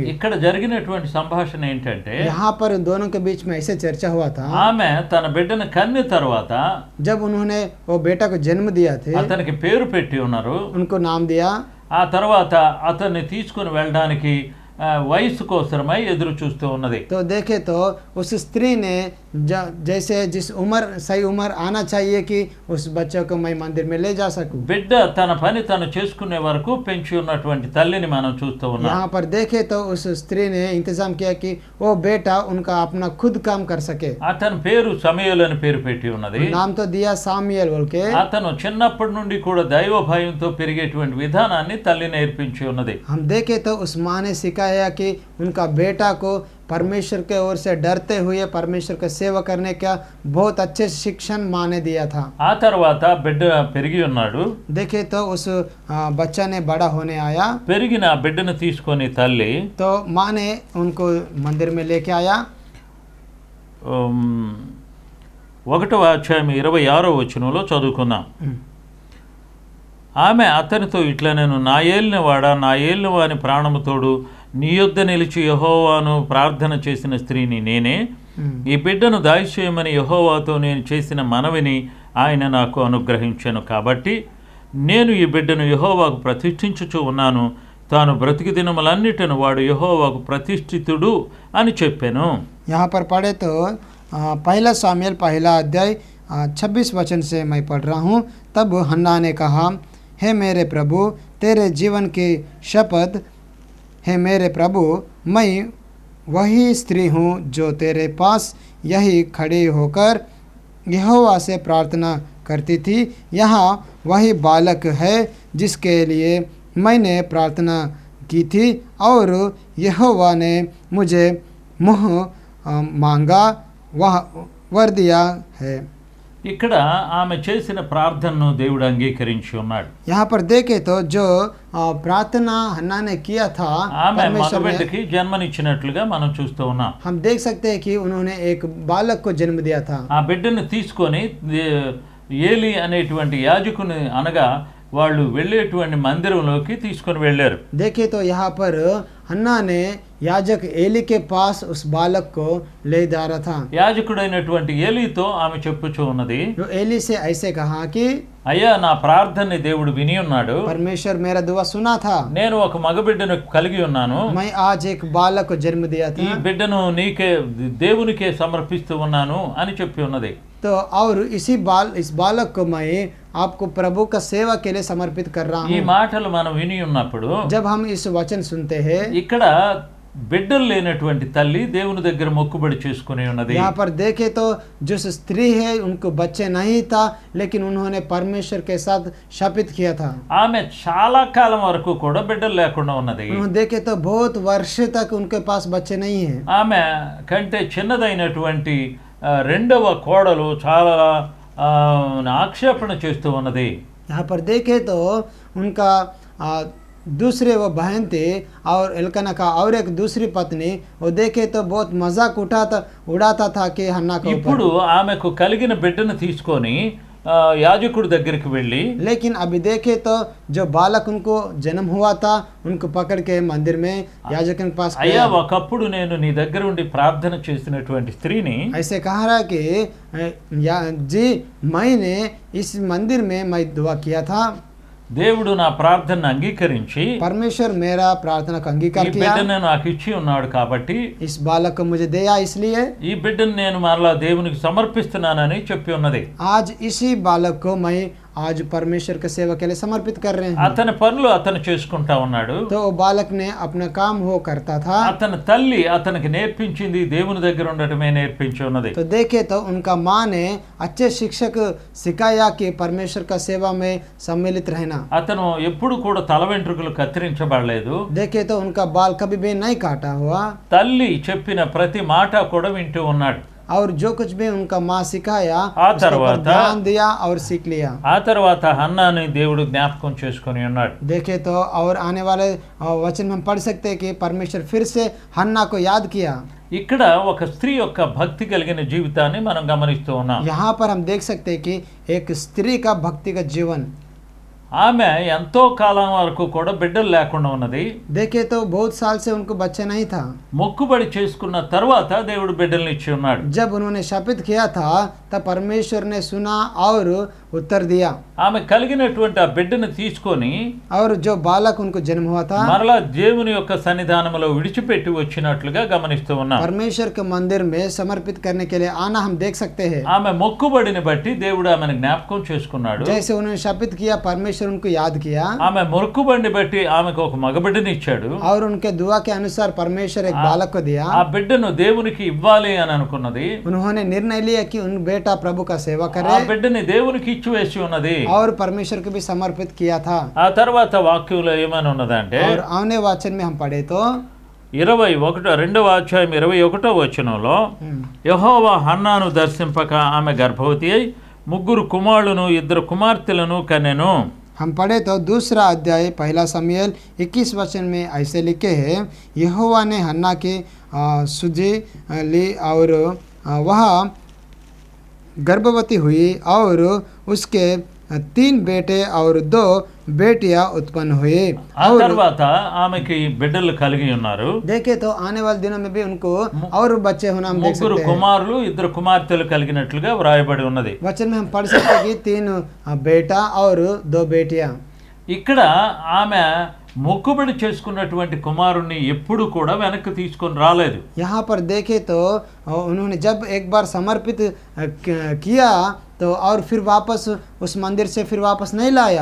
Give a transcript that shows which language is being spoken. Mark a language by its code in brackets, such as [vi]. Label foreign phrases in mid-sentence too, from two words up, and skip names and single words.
[te] ఇక్కడ జరిగినటువంటి సంభాషణ ఏంటంటే, [hi] यहाँ पर दोनों के बीच में ऐसे चर्चा हुआ था। [te] ఆమె తన బిడ్డను కన్న తర్వాత [hi] जब उन्होंने वो बेटा को जन्म दिया थे, [te] అతనికి పేరు పెట్టి ఉన్నారు. [hi] उनको नाम दिया। [te] ఆ తర్వాత అతన్ని తీసుకుని వెళ్ళడానికి వయసు కోసమై ఎదురు చూస్తూ ఉన్నది. [hi] तो देखे तो उस स्त्री ने जैसे जिस उम्र सही उम्र आना चाहिए कि उस बच्चे को मैं मंदिर में ले जा सकूं। [te] బిడ్డ తన పని తను చేసుకునే వరకు పెంచి ఉన్నటువంటి తల్లిని మనం చూస్తూ ఉన్నాం. [hi] यहाँ पर देखे तो उस स्त्री ने इंतजाम किया कि वो बेटा उनका अपना खुद काम कर सके। [te] అతని పేరు సమూయేలు అని పేరు పెట్టి ఉన్నది. [hi] नाम तो दिया सामुएल बोल के। [te] అతను చిన్నప్పటి నుండి కూడా దైవ భయంతో పెరిగేటువంటి విధానాన్ని తల్లి నేర్పించి ఉన్నది. [hi] हम देखे तो उस माँ ने सिखाया कि उनका बेटा को परमेश्वर के ओर से डरते हुए परमेश्वर का सेवा करने का बहुत अच्छे शिक्षण माँ ने दिया था। [te] ఆ తర్వాత బిడ్డ పెరిగి ఉన్నాడు. [hi] देखे तो उस बच्चा ने बड़ा होने आया, [te] పెరిగిన ఆ బిడ్డను తీసుకొని తల్లి [hi] तो माँ ने उनको मंदिर में लेके आया। [te] 1వ అధ్యాయం 26వ వచనంలో చదువుకుందాం. ఆమె అతనితో ఇట్లా, నేను నా ఏలిన వాని ప్రాణముతోడు నీ యొద్ద నిలిచి యెహోవాను ప్రార్థన చేసిన స్త్రీని నేనే. ఈ బిడ్డను దాయిచేయమని యెహోవాతో నేను చేసిన మనవిని ఆయన నాకు అనుగ్రహించాను కాబట్టి నేను ఈ బిడ్డను యెహోవాకు ప్రతిష్ఠించుచూ ఉన్నాను. తాను బ్రతికి దినములన్నిటిని వాడు యెహోవాకు ప్రతిష్ఠితుడు అని చెప్పాను. [hi] यहाँ पर पढ़े तो पहला सामुएल पहला अध्याय 26 वचन से मैं पढ़ रहा हूँ। तब हन्ना ने कहा, हे मेरे प्रभु तेरे जीवन की शपथ है मेरे प्रभु, मैं वही स्त्री हूँ जो तेरे पास यही खड़ी होकर यहोवा से प्रार्थना करती थी। यहाँ वही बालक है जिसके लिए मैंने प्रार्थना की थी और यहोवा ने मुझे मुँह मांगा वर दिया है। [te] ఇక్కడ ఆమె చేసిన ప్రార్థనను దేవుడు అంగీకరించి ఉన్నాడు. [hi] यहाँ पर देखे तो जो प्रार्थना हन्ना ने किया था [te] ఆమె [hi] परमेश्वर ने, [te] మగబిడ్డకి జన్మనిచ్చినట్లుగా మనం చూస్తూ ఉన్నాం. [hi] हम देख सकते हैं कि उन्होंने एक बालक को जन्म दिया था। [te] ఆ బిడ్డను తీసుకొని ఏలి అనేటువంటి యాజకుని అనగా వాళ్ళు వెళ్ళేటువంటి మందిరంలోకి తీసుకొని వెళ్ళారు. [hi] देखे तो यहाँ पर हन्ना ने याजक एली के पास उस बालक को ले जा रहा था। [te] యాజకుడైనటువంటి ఏలీతో ఆమె చెప్పుచూ ఉన్నది, [hi] जो एली से ऐसे कहा कि [te] అయ్యా నా ప్రార్థనని దేవుడు విని ఉన్నాడు, [hi] परमेश्वर मेरा दुआ सुना था, [te] నేను ఒక మగబిడ్డను కలిగి ఉన్నాను, [hi] मैं आज एक बालक को जन्म दिया [te] ఈ [hi] था। [te] బిడ్డను నీకే దేవునికే సమర్పిస్తూ ఉన్నాను అని చెప్పి ఉన్నది. [hi] तो और इस बालक को मैं आपको प्रभु का सेवा के लिए समर्पित कर रहा [te] ఈ [hi] हूँ। [te] మాటలు మనం విని ఉన్నప్పుడు [hi] जब हम इस वचन सुनते हैं, [te] ఇక్కడ బిడ్డలు లేనటువంటి తల్లి దేవుని దగ్గర మొక్కుబడి చేసుకుని ఉన్నది. [hi] यहाँ पर देखे तो जो स्त्री है उनको बच्चे नहीं था, लेकिन उन्होंने परमेश्वर के साथ शपथ किया था। [te] ఆమె చాలా కాలం వరకు కూడా బిడ్డలు లేకుండా ఉన్నది. [hi] उन्होंने देखे तो बहुत वर्ष तक उनके पास बच्चे नहीं है। [te] ఆమె కంటే చిన్నదైనటువంటి రెండవ కోడలు చాలా ఆక్షేపణ చేస్తూ ఉన్నది. [hi] यहाँ पर देखे तो उनका दूसरे वो बहन थे और एल्कना का और एक दूसरी पत्नी, वो देखे तो बहुत मजाक उड़ाता था कि हन्ना को [te] ఇప్పుడు ఆమెకు కలిగిన బిడ్డను తీసుకొని యాజకుడి దగ్గరికి వెళ్ళి, [hi] लेकिन अभी देखे तो जो बालक उनको जन्म हुआ था उनको पकड़ के मंदिर में याजक के पास [te] అయ్యా [hi] गया। [te] ఒకప్పుడు నేను నీ దగ్గర ఉండి ప్రార్థన చేసినటువంటి స్త్రీని [hi] ऐसे कहा रहा कि जी मैंने इस मंदिर में मैं दुआ किया था, [te] దేవుడు నా ప్రార్థనను అంగీకరించి [hi] परमेश्वर मेरा प्रार्थना का [te] ఈ [hi] अंगीकार किया, [te] బిడ్డను నాకు ఇచ్చి ఉన్నాడు కాబట్టి [hi] इस बालक को मुझे दिया, इसलिए [te] ఈ బిడ్డను నేను మరలా దేవునికి సమర్పిస్తున్నానని చెప్పి ఉన్నది. [hi] आज इसी बालक को मैं आज परमेश्वर के सेवा के लिए समर्पित कर रहे हैं। [te] అతని పనులు అతను చేసుకుంటా ఉన్నాడు. [hi] तो वो बालक ने अपना काम वो करता था। [te] అతని తల్లి అతనికి నేర్పించింది దేవుని దగ్గర ఉండటమే నేర్పించి ఉన్నది. [hi] तो देखे तो उनका माँ ने अच्छे शिक्षक सिखाया कि परमेश्वर का सेवा में सम्मिलित रहना। [te] అతను ఎప్పుడు కూడా తల వెంట్రుకలు కత్తిరించబడలేదు. [hi] देखे तो उनका बाल कभी भी नहीं काटा हुआ, [te] తల్లి చెప్పిన ప్రతి మాట కూడా వింటూ ఉన్నాడు. [hi] और जो कुछ भी उनका माँ सिखाया [te] ఆ [hi] उसके ऊपर [te] తర్వాత [hi] ध्यान दिया और सीख लिया। [te] ఆ తర్వాత హన్నాని దేవుడు జ్ఞాపకం చేసుకొని ఉన్నాడు. [hi] देखे तो और आने वाले वचन में हम पढ़ सकते हैं कि परमेश्वर फिर से हन्ना को याद किया। [te] ఇక్కడ ఒక స్త్రీ యొక్క భక్తి కలిగిన జీవితాన్ని మనం గమనిస్తూ ఉన్నాం. [hi] यहाँ पर हम देख सकते हैं कि एक स्त्री का भक्ति का जीवन। [te] ఆమె ఎంతో కాలం వరకు కూడా బిడ్డలు లేకుండా ఉన్నది. [hi] देखे तो बहुत साल से उनको बच्चा नहीं था। [te] మొక్కుబడి చేసుకున్న తర్వాత దేవుడు బిడ్డల్ని ఇచ్చి ఉన్నాడు. [hi] जब उन्होंने शपथ किया था तब परमेश्वर ने सुना और उत्तर दिया, [te] ఆమె కలిగినటువంటి ఆ బిడ్డను తీసుకొని [hi] और जो बालक उनको जन्म हुआ था [te] మరలా దేవుని యొక్క సన్నిధానంలో విడిచిపెట్టి వచ్చినట్లుగా గమనిస్తూ ఉన్నాం. [hi] परमेश्वर के मंदिर में समर्पित करने के लिए आना हम देख सकते हैं। [te] ఆమె మొక్కుబడిని బట్టి దేవుడు ఆమెను జ్ఞాపకం చేసుకున్నాడు. [hi] जैसे उन्होंने शपथ किया परमेश्वर उनको याद किया, [te] ఆమె మొక్కుబడిని బట్టి ఆమెకు ఒక మగబిడ్డని ఇచ్చాడు. [hi] और उनके दुआ के अनुसार परमेश्वर एक बालक को दिया। [te] ఆ బిడ్డను దేవునికి ఇవ్వాలి అని అనుకున్నది. [hi] उन्होंने निर्णय लिया कि उन बेटा प्रभु का सेवा [te] ఆ [hi] करे, [te] బిడ్డని దేవునికి ఇచ్చి వేసి ఉన్నది. [hi] और परमेश्वर को भी समर्पित किया था। [te] ఆ తర్వాత వాక్యంలో ఏమని ఉన్నదంటే [hi] और आने वचन में हम पढ़े तो [te] 21వ వచనంలో, యెహోవా హన్నాను దర్శింపక ఆమె గర్భవతి అయి 3 కుమారులను 2 కుమార్తెలను కనెను. [hi] हम पढ़े तो दूसरा अध्याय पहला समूएल 21 वचन में ऐसे लिखे हैं, यहोवा ने हन्ना की सुधि ली और वह गर्भवती हुई और उसके 3 बेटे और 2 बेटियां उत्पन्न हुई। [te] ఆ తర్వాత ఆమెకి బిడ్డలు కలిగి ఉన్నారు. [hi] देखे तो आने वाले दिनों में भी उनको और बच्चे होना हम देख 3 सकते हैं। [te] కుమారులు 2 కుమార్తెలు కలిగినట్లుగా వ్రాయబడి ఉన్నది. [hi] वचन में हम पढ़ सकते हैं कि 3 बेटा और 2 बेटियां। [te] ఇక్కడ ఆమె మొక్కుబడి చేసుకున్నటువంటి కుమారుణ్ణి ఎప్పుడు కూడా వెనక్కి తీసుకొని రాలేదు. [hi] यहाँ पर देखे तो उन्होंने जब एक बार समर्पित किया तो और फिर वापस उस मंदिर से फिर वापस नहीं लाया।